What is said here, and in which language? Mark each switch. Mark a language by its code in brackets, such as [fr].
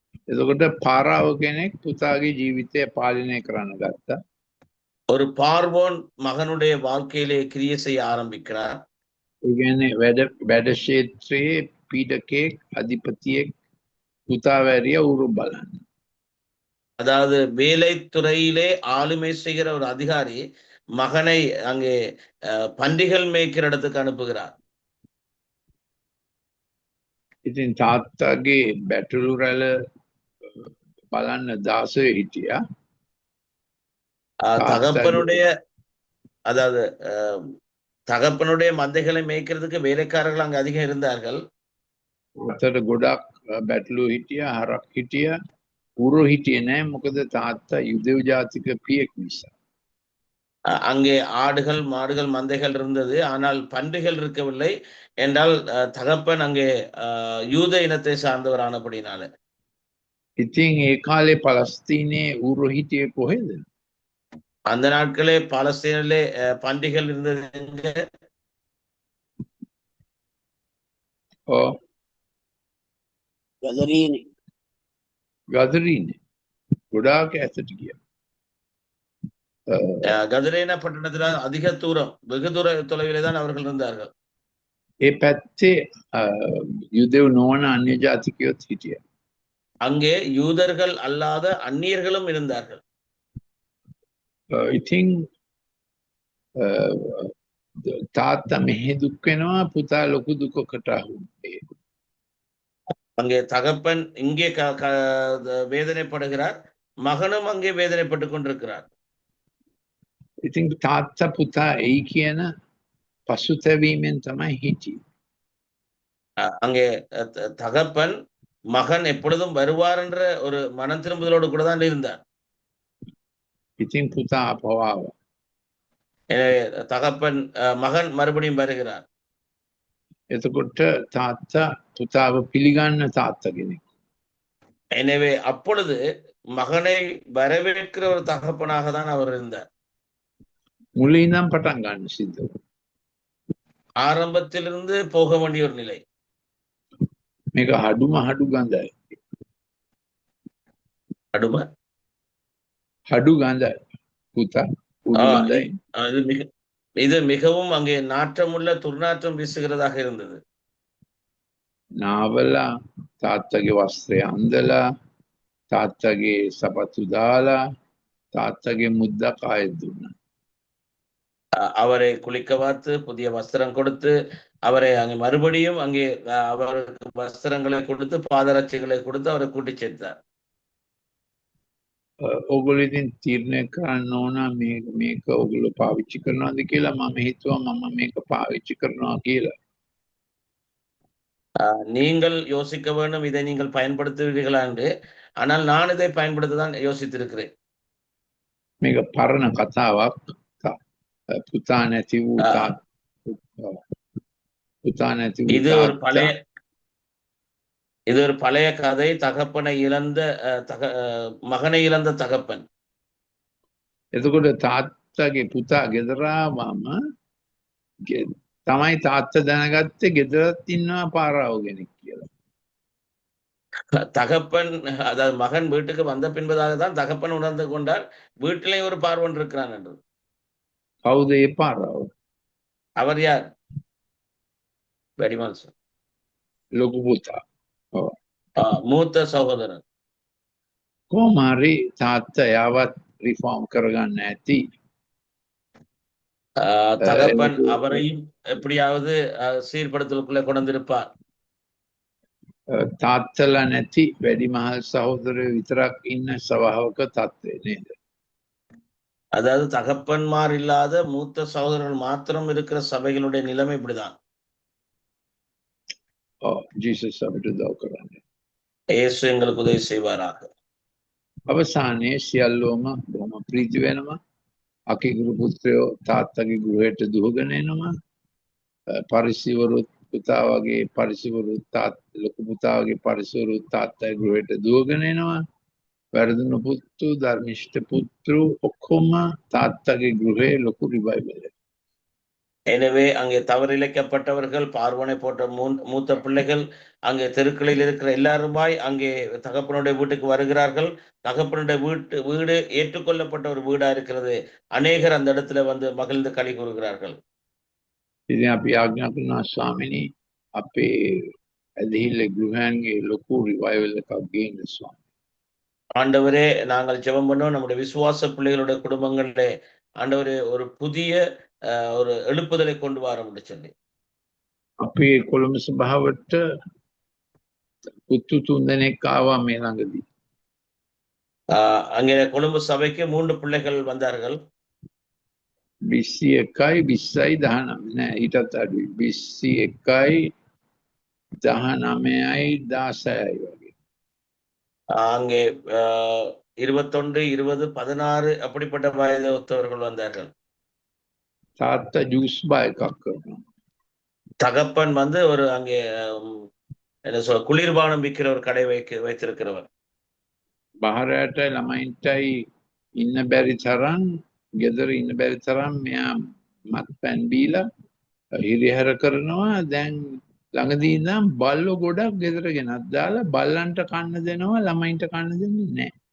[si] එතකොට පාරාව කෙනෙක් පුතාගේ ජීවිතය පාලනය කරන්න ගත්තා. [ta] ஒரு பார்வோன் மகனுடைய வாழ்க்கையிலே கிரியை செய்ய ஆரம்பிக்கிறார். [si] ඒ කියන්නේ වැඩ ක්ෂේත්‍රයේ පීඩකෙක් අධිපතියෙක් පුතා වැරිය උරු බලන්න. [ta] அதாவது வேலை துறையிலே ஆளுமை செய்கிற ஒரு அதிகாரி மகனை அங்கே பன்றிகள் மேய்க்கிற இடத்துக்கு அனுப்புகிறார். [si] ඉතින් තාත්තගේ බැටළු රැළ බලන්න 16 හිටියා. [ta] தகப்பனுடைய அதாவது தகப்பனுடைய மந்தைகளை மேய்க்கிறதுக்கு வேலைக்காரர்கள் அங்க அதிகம் இருந்தார்கள். [si] අතට ගොඩක් බැටළු හිටියා, හරක් හිටියා, උරු හිටියේ නෑ මොකද තාත්තා යුදෙව් ජාතික පියෙක් නිසා. [ta] அங்கே ஆடுகள் மாடுகள் மந்தைகள் இருந்தது, ஆனால் பன்றிகள் இருக்கவில்லை என்றால் தகப்பன் அங்கே யூத இனத்தை சார்ந்தவர் ஆனபடினால. [si] ඉතින් ඒ කාලේ පලස්තීනයේ උරු හිටියේ කොහෙද? [ta] அந்த நாட்களே பாலஸ்தீனிலே பன்றிகள் இருந்தது. [si] ඔව් ගදරීනේ ගොඩාක් ඈතට ගියා. [ta] கதரேனா பட்டணத்துல அதிக தூரம் வெகு தூர தொலைவிலே தான் அவர்கள் இருந்தார்கள். [si] ඒ පැත්තේ යුදෙව් නොවන අන්‍ය ජාතිකයොත් හිටියා. [ta] அங்கே யூதர்கள் அல்லாத அந்நியர்களும் இருந்தார்கள். [si] ඉතින් තාත්තා මෙහෙ දුක් වෙනවා පුතා ලොකු දුකකට අහුවෙන්නේ. [ta] அங்கே தகப்பன் இங்கே வேதனைப்படுகிறார், மகனும் அங்கே வேதனைப்பட்டுக் கொண்டிருக்கிறார். [si] ඉතින් තාත්තා පුතා එයි කියන පසුතැවීමෙන් තමයි හිටියේ. [ta] அங்கே தகப்பன் மகன் எப்பொழுதும் வருவார் என்ற ஒரு மனம் திரும்புதலோடு கூட தான் இருந்தார். [si] ඉතින් පුතා අපවාව. [ta] தகப்பன் மகன் மறுபடியும் வருகிறார். [si] එතකොට තාත්තා පුතාව පිළිගන්න තාත්තා කෙනෙක්. [ta] எனவே அப்பொழுது மகனை வரவேற்கிற ஒரு தகப்பனாக தான் அவர் இருந்தார். [si] මුලින් ඉඳන් පටන් ගන්න සිද්ධ වුණා. [ta] ஆரம்பத்திலிருந்து போக வேண்டிய ஒரு நிலை. [si] මේක හඩුම හඩු ගඳයි. அடுமை හඩු ගඳයි. පුතා උඩු ගඳයි. [ta] இது மிகவும் அங்கே நாற்றமுள்ள துர்நாற்றம் வீசுகிறதாக இருந்தது. [si] නාවලා තාත්තගේ වස්ත්‍රය අන්දලා තාත්තගේ සපත්තු දාලා තාත්තගේ මුද්දක් ආයෙත් දුන්නා. [ta] அவரை குளிக்க வார்த்து புதிய வஸ்திரம் கொடுத்து அவரை அங்கே மறுபடியும் அங்கே அவருக்கு வஸ்திரங்களை கொடுத்து பாதரட்சைகளை கொடுத்து அவரை கூட்டி சேர்த்தார். [si] ඔගොල්ලෝ ඉතින් තීරණය කරන්න ඕන මේක ඔගොල්ලෝ පාවිච්චි කරනවාද කියලා. මම හිතුවා මම මේක පාවිච්චි කරනවා කියලා. [ta] நீங்கள் யோசிக்க வேண்டும், இதை நீங்கள் பயன்படுத்துவீர்களா என்று. ஆனால் நான் இதை பயன்படுத்த தான் யோசித்திருக்கிறேன். [si] මේක පරණ කතාවක්. පුතා නැති වූ පුතා නැති වූ [ta] இது ஒரு பழைய இது ஒரு பழைய கதை. தகப்பனை இழந்த மகனை இழந்த தகப்பன். [si] එතකොට තාත්තගේ පුතා ගෙදර ආවම තමයි තාත්තා දැනගත්තේ ගෙදරත් ඉන්නවා පාරාව කෙනෙක් කියලා. [ta] தகப்பன் அதாவது மகன் வீட்டுக்கு வந்த பின்பதாக தான் தகப்பன் உணர்ந்து கொண்டார் வீட்டிலே ஒரு பார்வன் இருக்கிறான் என்று. [si] කවුද ඒ පාරාව? [ta] அவர் யார்? வெடிமால் சார். [si] ලොකු පුතා. [ta] மூத்த சகோதரன். [si] කොහොම හරි තාත්තා යාවත් රිෆෝම් කරගන්න ඇති. [ta] தகப்பன் அவரையும் எப்படியாவது சீர்படுத்தலுக்குள்ளே கொண்டிருப்பார். [si] තාත්තලා නැති වැඩිමහල් සහෝදරයෝ විතරක් ඉන්න සභාවක තත්ත්වය නේද? [ta] அதாவது தகப்பன்மார் இல்லாத மூத்த சகோதரர்கள் மாத்திரம் இருக்கிற சபைகளுடைய நிலைமை இப்படிதான். [si] ජීසස් අපිට උදව් කරන්න. [ta] இயேசு எங்களுக்கு உதவி செய்வாராக. [si] අවසානයේ සියල්ලෝම බොහොම ප්‍රීති වෙනවා. අකිගුරු පුත්‍රයෝ තාත්තගේ ගෘහයට දුවගෙන එනවා. පරිසිවරුත් පුතා වගේ පරිසිවරුත් ලොකු පුතා වගේ පරිසිවරුත් තාත්තගේ ගෘහයට දුවගෙන එනවා. වැරදුණු පුත්තු ධර්මිෂ්ඨ පුත්රු ඔක්කොම තාත්තගේ ගෘහේ ලොකු රිවයිවල්. [ta] எனவே அங்கே தவறிழைக்கப்பட்டவர்கள், பார்வனை போன்ற மூத்த பிள்ளைகள் அங்கே தெருக்களில் இருக்கிற எல்லாருமாய் அங்கே தகப்பனுடைய வீட்டுக்கு வருகிறார்கள். தகப்பனுடைய வீடு ஏற்றுக்கொள்ளப்பட்ட ஒரு வீடா இருக்கிறது. அநேகர் அந்த இடத்துல வந்து மகிழ்ந்து களி கூறுகிறார்கள். [si] ඉතින් අපි ආඥා කරනවා ස්වාමිනී අපේ ඇදහිල්ල ගෘහයන්ගේ ලොකු රිවයිවල් එකක් ගේන්න ස්වාමී. [ta] ஆண்டவரே, நாங்கள் ஜெபம் பண்ணோம் நம்முடைய விசுவாச பிள்ளைகளுடைய குடும்பங்களிலே ஆண்டவரே ஒரு புதிய ஒரு எழுப்புதலை கொண்டு வர சொல்லி. [si] අපේ කොළඹ සභාවට පුත්තු 3 දෙනෙක් ආවා මේ ළඟදී. [ta] அங்கே கொழும்பு சபைக்கு 3 பிள்ளைகள் வந்தார்கள். [si] 21යි 20යි 19 නෑ ඊටත් අඩුයි. 21යි 19යි 16යි වගේ. [ta] அங்கே 21, 20, 16 அப்படிப்பட்ட வயது ஒத்தவர்கள் வந்தார்கள். [si] තාත්තා ජූස් බා එකක් කරනවා. [ta] தகப்பன் வந்து ஒரு அங்கே என்ன சொல் குளிர்பானம் விற்கிற ஒரு கடை வைத்திருக்கிறவர். [si] බහරයටයි ළමයින්ටයි ඉන්න බැරි තරම් ගෙදර ඉන්න බැරි තරම් මෙයා මත්පැන් බීලා හිරිහැර කරනවා. දැන් ළඟදී ඉඳන් බල්ලෝ ගොඩක් ගෙදර ගෙනත් දාලා බල්ලන්ට කන්න දෙනවා ළමයින්ට කන්න දෙන්නේ නැහැ.